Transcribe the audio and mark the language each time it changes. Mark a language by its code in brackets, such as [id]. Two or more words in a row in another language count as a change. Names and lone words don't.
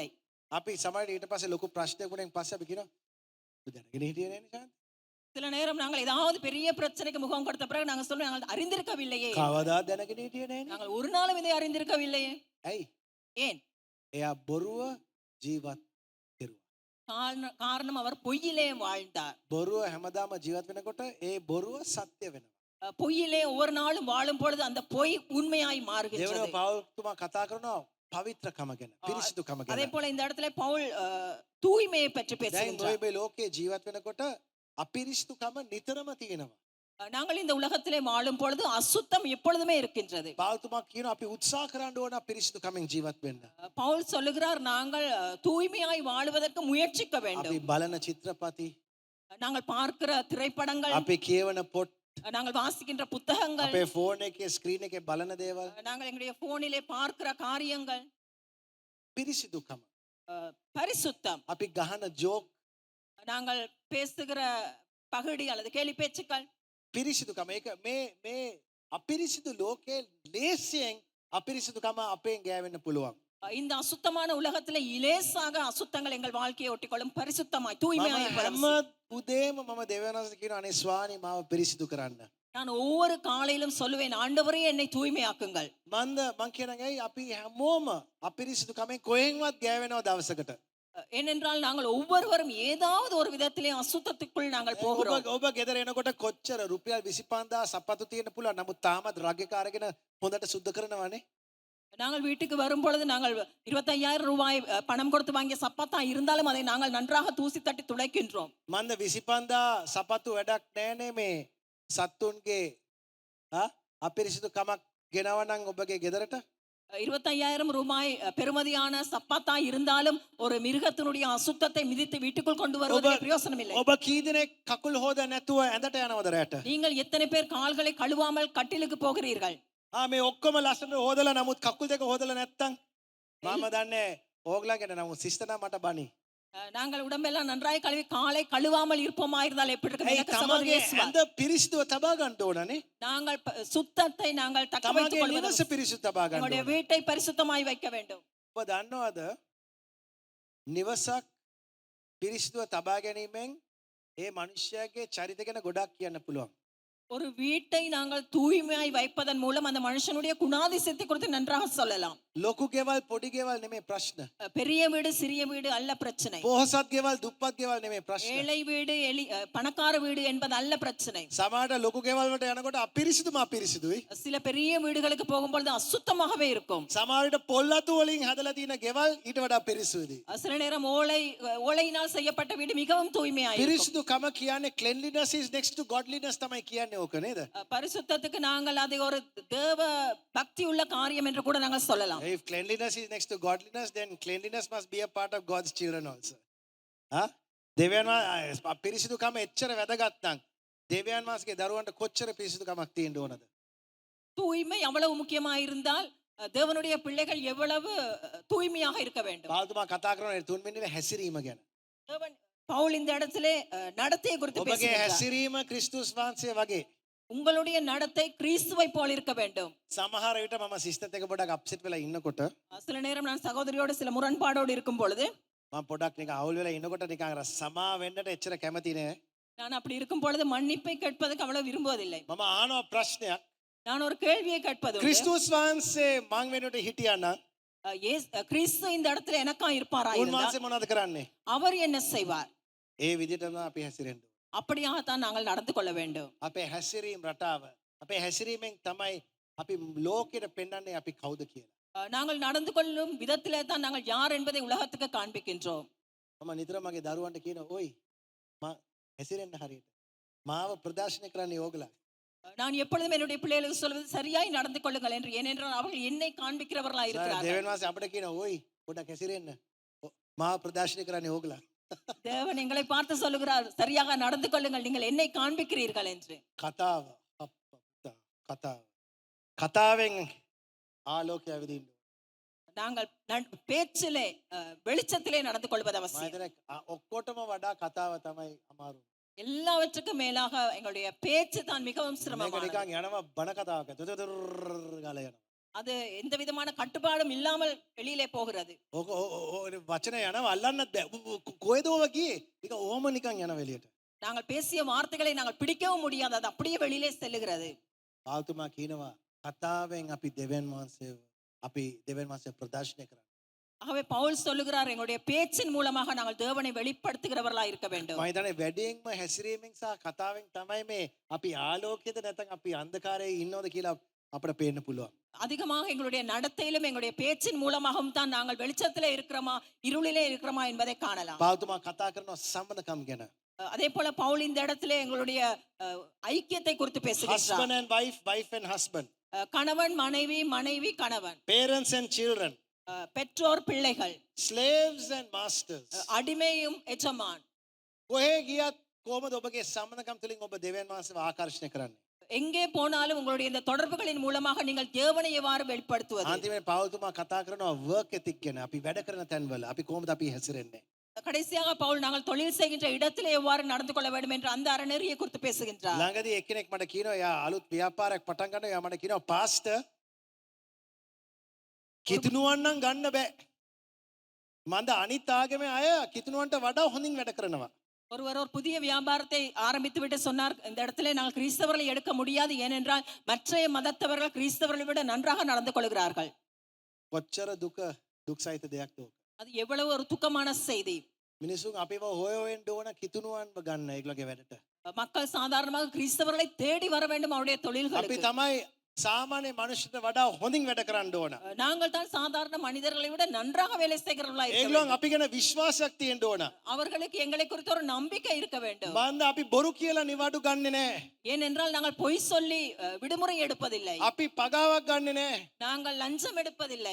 [si] අපි සමහරවිට ඊට පස්සේ ලොකු ප්‍රශ්නයක් වුණාන් පස්සේ අපි කියනවා දැනගෙන හිටියේ නෑනේ ශාන්ති. [ta] சில நேரம் நாங்கள் ஏதாவது பெரிய பிரச்சனைக்கு முகம் கொடுத்த பிறகு நாங்கள் சொல்லுவோம் நாங்கள் அறிந்திருக்கவில்லையே, [si] කවදාවත් දැනගෙන හිටියේ නෑනේ. [ta] நாங்கள் ஒரு நாளும் இதை அறிந்திருக்கவில்லையே. [si] ඇයි? [ta] ஏன்? [si] එයා බොරුව ජීවත් කෙරුවා. [ta] காரணம் அவர் பொய்யிலே வாழ்ந்தார். [si] බොරුව හැමදාම ජීවත් වෙනකොට ඒ බොරුව සත්‍ය වෙනවා. [ta] பொய்யிலே ஒவ்வொரு நாளும் வாழும் பொழுது அந்த பொய் உண்மையாய் [si] දෙවන [ta] மாறுகிறது. [si] පෞල්තුමා කතා කරනවා පවිත්‍රකම ගැන, පිරිසිදුකම [ta] அதே [si] ගැන. [ta] போல இந்த இடத்துல பவுல் தூய்மையை பற்றி [si] දැන් [ta] பேசுகின்றார். [si] ඔය ලෝකේ ජීවත් වෙනකොට අපිරිසිදුකම නිතරම තියෙනවා. [ta] நாங்கள் இந்த உலகத்திலே வாழும் பொழுது அசுத்தம் எப்பொழுதுமே இருக்கின்றது. [si] පාවතුමා කියනවා අපි උත්සාහ කරන්න ඕන පිරිසිදුකමින් ජීවත් වෙන්න. [ta] பவுல் சொல்லுகிறார், நாங்கள் தூய்மையாய் வாழுவதற்கு முயற்சிக்க வேண்டும். [si] අපි බලන චිත්‍රපටි, [ta] நாங்கள் பார்க்கிற திரைப்படங்கள், [si] අපි කියවන පොත්, [ta] நாங்கள் வாசிக்கின்ற புத்தகங்கள், [si] අපේ ෆෝන් එකේ ස්ක්‍රීන් එකේ බලන දේවල්, [ta] நாங்கள் எங்களுடைய போனிலே பார்க்கிற காரியங்கள், [si] පිරිසිදුකම. [ta] பரிசுத்தம், [si] අපි ගහන ජෝක්, [ta] நாங்கள் பேசுகிற பகடி அல்லது கேலி பேச்சுக்கள், [si] පිරිසිදුකම. ඒක මේ අපිරිසිදු ලෝකයේ ලේසියෙන් අපිරිසිදුකම අපෙන් ගෑවෙන්න පුළුවන්. [ta] இந்த அசுத்தமான உலகத்திலே இலேசாக அசுத்தங்கள் எங்கள் வாழ்க்கையை ஒட்டிக்கொள்ளும். பரிசுத்தமாய் [si] මම [ta] தூய்மையாய் [si] හැම උදේම මම දෙවියන්වහන්සේට කියනවා අනේ ස්වාමී මාව පිරිසිදු කරන්න. [ta] நான் ஒவ்வொரு காலையிலும் சொல்லுவேன், ஆண்டவரே என்னை தூய்மையாக்குங்கள். [si] මං කියනවා ඇයි අපි හැමෝම අපිරිසිදුකමෙන් කොහෙන්වත් ගෑවෙනව දවසකට. [ta] ஏனென்றால் நாங்கள் ஒவ்வொருவரும் ஏதாவது ஒரு விதத்திலே அசுத்தத்துக்குள் நாங்கள் போகிறோம். [si] ඔබ ගෙදර එනකොට කොච්චර රුපියල් 25,000 සපත්තු තියෙන්න පුළුවන්. නමුත් තාමත් රග් එක අරගෙන හොඳට සුද්ධ කරනවානේ. [ta] நாங்கள் வீட்டுக்கு வரும் பொழுது நாங்கள் 25,000 ரூபாய் பணம் கொடுத்து வாங்கிய சப்பாத்தா இருந்தாலும் அதை நாங்கள் நன்றாக தூசி தட்டி துடைக்கின்றோம். [si] මන්ද 25,000 සපත්තු වැඩක් නෑනේ මේ සත්තුන්ගේ අපිරිසිදුකමක් ගෙනවනම් ඔබගේ ගෙදරට. [ta] 25,000 ரூபாய் பெறுமதியான சப்பாத்தா இருந்தாலும் ஒரு மிருகத்தினுடைய அசுத்தத்தை மிதித்து வீட்டுக்குள் கொண்டு வருவது பிரயோசனம் இல்லை. [si] ඔබ කී දෙනෙක් කකුල් හොද නැතුව ඇඳට යනවද රැට? [ta] நீங்கள் எத்தனை பேர் கால்களை கழுவாமல் கட்டிலுக்கு போகிறீர்கள்? [si] මේ ඔක්කොම ලස්සනට හොදලා නමුත් කකුල් දෙක හොදලා නැත්තම් මම දන්නේ ඕගලා ගැන. නමුත් සිස්ටර් නම් මට බනි. [ta] நாங்கள் உடம்பெல்லாம் நன்றாய் கழுவி காலை கழுவாமல் இருப்போமா இருந்தால் எப்படி இருக்கும்? எனக்கு சகோதரி [si] තමගේ [ta] இயேசுவா, [si] ඇඳ පිරිසිදුව තබා ගන්න ඕනනේ. [ta] நாங்கள் சுத்தத்தை நாங்கள் தக்க வைத்துக் [si] තමගේ [ta] கொள்வது, [si] නිවස පිරිසිදු තබා ගන්න [ta] எங்களுடைய [si] ඕන. [ta] வீட்டை பரிசுத்தமாய் வைக்க வேண்டும். [si] ඔබ දන්නවද නිවසක් පිරිසිදුව තබා ගැනීමෙන් ඒ මනුෂ්‍යයාගේ චරිත ගැන ගොඩක් කියන්න පුළුවන්. [ta] ஒரு வீட்டை நாங்கள் தூய்மையாய் வைப்பதன் மூலம் அந்த மனுஷனுடைய குணாதிசயத்தை குறித்து நன்றாக சொல்லலாம். [si] ලොකු ගෙවල් පොඩි ගෙවල් නෙමෙයි ප්‍රශ්න. [ta] பெரிய வீடு சிறிய வீடு அல்ல பிரச்சனை. [si] පොහොසත් ගෙවල් දුප්පත් ගෙවල් නෙමෙයි ප්‍රශ්න. [ta] ஏழை வீடு பணக்கார வீடு என்பது அல்ல பிரச்சனை. [si] සමහරට ලොකු ගෙවල් වලට යනකොට අපිරිසිදුම අපිරිසිදුයි. [ta] சில பெரிய வீடுகளுக்கு போகும்பொழுது அசுத்தமாகவே இருக்கும். [si] සමහරට පොල් අතු වලින් හදලා තියෙන ගෙවල් ඊට වඩා පිරිසිදුයි. [ta] சில நேரம் ஓலையினால் செய்யப்பட்ட வீடு மிகவும் தூய்மையாய் இருக்கும். [si] පිරිසිදුකම කියන්නේ [en] cleanliness is next to godliness [si] තමයි කියන්නේ ඕක නේද? [ta] பரிசுத்தத்துக்கு நாங்கள் அதை ஒரு தேவ பக்தி உள்ள காரியம் என்று கூட நாங்கள் சொல்லலாம். [en] If cleanliness is next to godliness, then cleanliness must be a part of God's children also. [si] දෙවියන් පිරිසිදුකම එච්චර වැදගත් නම් දෙවියන් වහන්සේගේ දරුවන්ට කොච්චර පිරිසිදුකමක් තියෙන්න ඕනද? [ta] தூய்மை அவ்வளவு முக்கியமாக இருந்தால் தேவனுடைய பிள்ளைகள் எவ்வளவு தூய்மையாக இருக்க வேண்டும். [si] පාල්තුමා කතා කරන 3 මිනිත්ේ හැසිරීම ගැන. [ta] தேவன் பவுல் இந்த இடத்திலே நடத்தையை குறித்து [si] ඔබගේ [ta] பேசுகிறார். [si] හැසිරීම ක්‍රිස්තුස් වහන්සේ වගේ. [ta] உங்களுடைய நடத்தை கிறிஸ்துவை போல் இருக்க வேண்டும். [si] සමහර විට මම සිස්ටර් එක පොඩක් අප්සෙට් වෙලා ඉන්නකොට [ta] சில நேரம் நான் சகோதரியோடு சில முரண்பாடோடு இருக்கும் பொழுது, [si] මම පොඩක් නිකන් අවුල් වෙලා ඉන්නකොට නිකන් අර සමා වෙන්නට එච්චර කැමති නෑ. [ta] நான் அப்படி இருக்கும் பொழுது மன்னிப்பை கேட்பதற்கு அவ்வளவு விரும்புவதில்லை. [si] මම ආනවා ප්‍රශ්නයක්. [ta] நான் ஒரு கேள்வியை கேட்பது உண்டு. [si] ක්‍රිස්තුස් වහන්සේ මං වෙනුවට හිටියා නම් [ta] கிறிஸ்து இந்த இடத்துல எனக்கா இருப்பாரா இருந்தால் [si] උන්වහන්සේ මොනවද කරන්නේ? [ta] அவர் என்ன செய்வார்? [si] ඒ විදිහටම අපි හැසිරෙන්න. [ta] அப்படியாகத்தான் நாங்கள் நடந்து கொள்ள வேண்டும். [si] අපේ හැසිරීම රටාව. අපේ හැසිරීමෙන් තමයි අපි ලෝකෙට පෙන්වන්නේ අපි කවුද කියලා. [ta] நாங்கள் நடந்து கொள்ளும் விதத்திலே தான் நாங்கள் யார் என்பதை உலகத்துக்கு காண்பிக்கின்றோம். [si] මම නිතර මගේ දරුවන්ට කියනවා ඔයි මම හැසිරෙන්න හරියට. මාව ප්‍රදර්ශනය කරන්නේ ඕගලා. [ta] நான் எப்பொழுதும் என்னுடைய பிள்ளைகளுக்கு சொல்வது சரியாய் நடந்து கொள்ளுங்கள் என்று. ஏனென்றால் அவர்கள் என்னை காண்பிக்கிறவர்களாய் இருக்கிறார்கள். [si] දෙවියන් වහන්සේ අපිට කියනවා ඔයි පොඩක් හැසිරෙන්න. මාව ප්‍රදර්ශනය කරන්නේ ඕගලා. [ta] தேவன் எங்களை பார்த்து சொல்லுகிறார், சரியாக நடந்து கொள்ளுங்கள், நீங்கள் என்னை காண்பிக்கிறீர்கள் என்று. [si] කතාව කතාව කතාවෙන් ආලෝකය ඇවිදින්න. [ta] நாங்கள் பேச்சிலே வெளிச்சத்திலே நடந்து கொள்வது [si] මම [ta] அவசியம். [si] හිතන්නේ ඔක්කොටම වඩා කතාව තමයි අමාරු. [ta] எல்லாவற்றுக்கும் மேலாக எங்களுடைய பேச்சு தான் மிகவும் [si] මේක [ta] சிரமமானது. [si] නිකන් යනවා බණ කතාවක. දුදුදුර් ගාලා යනවා. [ta] அது எந்த விதமான கட்டுப்பாடும் இல்லாமல் வெளியிலே போகிறது. [si] ඕක වචන යනවා අල්ලන්නත් බෑ. කොහෙද ඔව ගියේ? නිකන් ඕම නිකන් යනවා එළියට. [ta] நாங்கள் பேசிய வார்த்தைகளை நாங்கள் பிடிக்கவும் முடியாது, அது அப்படியே வெளியிலே செல்லுகிறது. [si] පාල්තුමා කියනවා කතාවෙන් අපි දෙවියන් වහන්සේ ප්‍රදර්ශනය කරන්න. [ta] ஆகவே பவுல் சொல்லுகிறார், எங்களுடைய பேச்சின் மூலமாக நாங்கள் தேவனை வெளிப்படுத்துகிறவர்களாய் இருக்க வேண்டும். [si] මම හිතන්නේ වැඩියෙන්ම හැසිරීමෙන් සහ කතාවෙන් තමයි මේ අපි ආලෝකයේද නැත්නම් අපි අන්ධකාරයේ ඉන්නවද කියලා අපිට පේන්න පුළුවන්. [ta] அதிகமாக எங்களுடைய நடத்தையிலும் எங்களுடைய பேச்சின் மூலமாகவும் தான் நாங்கள் வெளிச்சத்திலே இருக்கிறோமா இருளிலே இருக்கிறோமா என்பதை காணலாம். [si] පාල්තුමා කතා කරනවා සම්බන්ධකම් ගැන. [ta] அதே போல பவுல் இந்த இடத்துல எங்களுடைய ஐக்கியத்தை குறித்து பேசுகிறார். [en] husband and wife, wife and husband, [ta] கணவன் மனைவி, மனைவி கணவன், [en] parents and children, [ta] பெற்றோர் பிள்ளைகள், [en] slaves and masters. [ta] அடிமையும் எஜமான். [si] කොහේ ගියත් කොහොමද ඔබගේ සම්බන්ධකම් තුළින් ඔබ දෙවියන් වහන්සේව ආකර්ෂණය කරන්නේ? [ta] எங்கே போனாலும் உங்களுடைய இந்த தொடர்புகளின் மூலமாக நீங்கள் தேவனை எவ்வாறு வெளிப்படுத்துவது? [si] අන්තිමේ පෞල්තුමා කතා කරනවා [en] work ethic [si] ගැන. අපි වැඩ කරන තැන්වල අපි කොහොමද අපි හැසිරෙන්නේ? [ta] கடைசியாக பவுல் நாங்கள் தொழில் செய்கின்ற இடத்திலே எவ்வாறு நடந்து கொள்ள வேண்டும் என்ற அந்த அறநெறியை குறித்து பேசுகின்றார். [si] ළඟදී එක්කෙනෙක් මට කියනවා යා අලුත් ව්‍යාපාරයක් පටන් ගන්නවා. යා මට කියනවා පාස්ටර් කිතුණුවන් නම් ගන්න බෑ. මන්ද අනිත් ආගමේ අය කිතුණුවන්ට වඩා හොඳින් වැඩ කරනවා. [ta] ஒருவர் ஒரு புதிய வியாபாரத்தை ஆரம்பித்து விட்டு சொன்னார், இந்த இடத்துல நாங்கள் கிறிஸ்தவர்களை எடுக்க முடியாது, ஏனென்றால் மற்ற மதத்தவர்கள் கிறிஸ்தவர்களை விட நன்றாக நடந்து கொள்கிறார்கள். [si] කොච්චර දුක් සහිත දෙයක්ද ඕක. [ta] அது எவ்வளவு ஒரு துக்கமான செய்தி. [si] මිනිසුන් අපිව හොය හොයෙන්න ඕන කිතුණුවන්ව ගන්න ඒගොල්ලෝගේ වැඩට. [ta] மக்கள் சாதாரணமாக கிறிஸ்தவர்களை தேடி வர வேண்டும் அவருடைய [si] අපි [ta] தொழில்களுக்கு. [si] තමයි සාමාන්‍ය මනුෂ්‍යයට වඩා හොඳින් වැඩ කරන්න ඕන. [ta] நாங்கள் தான் சாதாரண மனிதர்களை விட நன்றாக வேலை செய்கிறவர்களாக இருக்க [si] ඒගොල්ලන් [ta] வேண்டும். [si] අපි ගැන විශ්වාසයක් තියෙන්න ඕන. [ta] அவர்களுக்கு எங்களை குறித்து ஒரு நம்பிக்கை இருக்க வேண்டும். [si] මන්ද අපි බොරු කියලා නිවාඩු ගන්නෙ නෑ. [ta] ஏனென்றால் நாங்கள் பொய் சொல்லி விடுமுறை எடுப்பதில்லை, [si] අපි පගාවක් ගන්නෙ නෑ. [ta] நாங்கள் லஞ்சம் எடுப்பதில்லை,